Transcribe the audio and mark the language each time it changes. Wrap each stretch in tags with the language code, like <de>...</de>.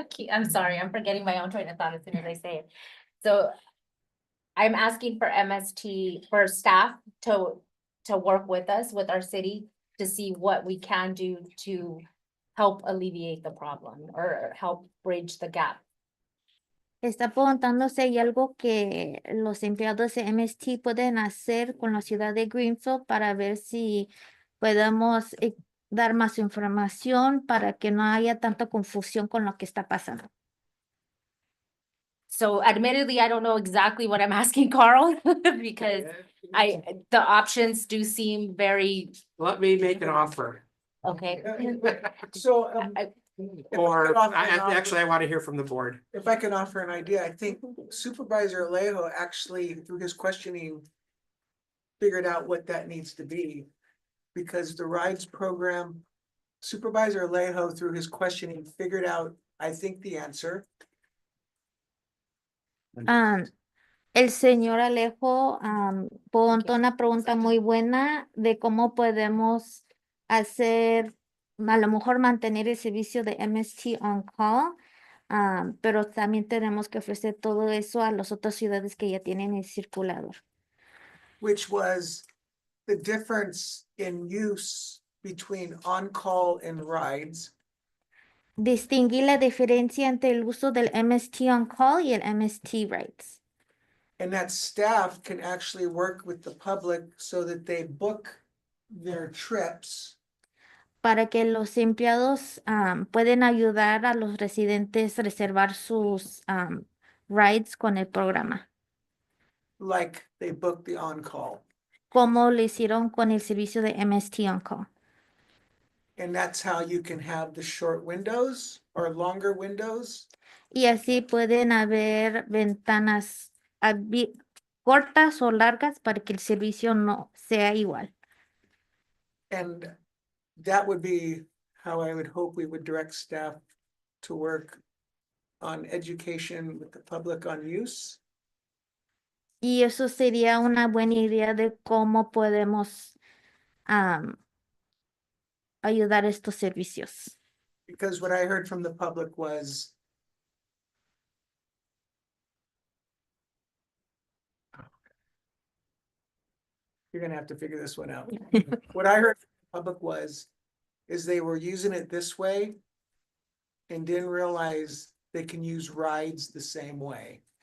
<en>I'm sorry, I'm forgetting my own train of thought as soon as I say it. So I'm asking for MST, for staff to work with us, with our city, to see what we can do to help alleviate the problem or help bridge the gap.</en> <es>Está preguntando si hay algo que los empleados de MST pueden hacer con la ciudad de Greenfield para ver si podemos dar más información para que no haya tanta confusión con lo que está pasando.</es> <en>So admittedly, I don't know exactly what I'm asking, Carl, because the options do seem very, Let me make an offer. okay. So, Or I actually, I want to hear from the board. if I can offer an idea, I think Supervisor Alejo actually, through his questioning, figured out what that needs to be. Because the rides program, Supervisor Alejo, through his questioning, figured out, I think, the answer.</en> <es>El señor Alejo preguntó una pregunta muy buena de cómo podemos hacer, a lo mejor mantener el servicio de MST On Call, pero también tenemos que ofrecer todo eso a las otras ciudades que ya tienen el circulador.</es> <en>Which was the difference in use between on-call and rides.</en> <es>Distinguir la diferencia entre el uso del MST On Call y el MST Rides.</es> <en>And that staff can actually work with the public so that they book their trips.</en> <es>para que los empleados pueden ayudar a los residentes a reservar sus rides con el programa,</es> <en>Like they book the on-call.</en> <es>como lo hicieron con el servicio de MST On Call.</es> <en>And that's how you can have the short windows or longer windows.</en> <es>Y así pueden haber ventanas cortas o largas para que el servicio no sea igual.</es> <en>And that would be how I would hope we would direct staff to work on education with the public on use.</en> <es>Y eso sería una buena idea de cómo podemos ayudar a estos servicios.</es> <en>Because what I heard from the public was you're gonna have to figure this one out. What I heard from the public is they were using it this way and didn't realize they can use rides the same way.</en>